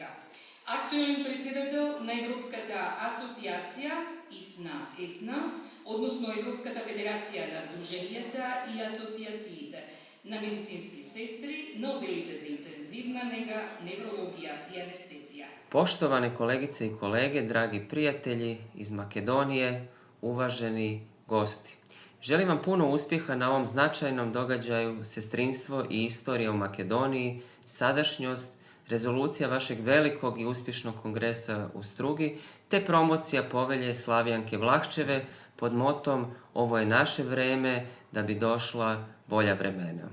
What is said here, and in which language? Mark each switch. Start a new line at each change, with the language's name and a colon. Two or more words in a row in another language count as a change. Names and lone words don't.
Macedonian: Актуелен председател на Европската асоциација ИФНА, односно Европската федерација на здруженијата и асоциациите на медицински сестри на оделите за интензивна нега, неврологија и анестезија.
Bosnian: Poštovane kolegice i kolege, dragi prijatelji iz Makedonije, uvaženi gosti. Želim vam puno uspjeha na ovom značajnom događaju Sestrinstvo i istorija u Makedoniji, sadašnjost, rezolucija vašeg velikog i uspješnog kongresa u Strugi, te promocija povelje Slavijanke Vlahčeve pod motom Ovo je naše vreme da bi došla bolja vremena.